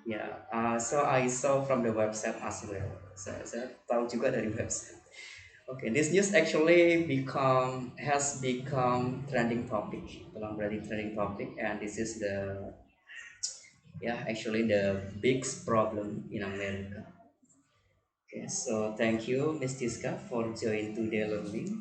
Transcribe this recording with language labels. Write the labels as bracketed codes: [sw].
[en] Yeah, so I saw from the website as well. [id] Saya tahu juga dari website. [en] Okay, this news actually has become trending topic, [id] telah menjadi trending topic, [en] and this is actually the big problem in America. Okay, so thank you, Ms. Tiska, for joining today learning.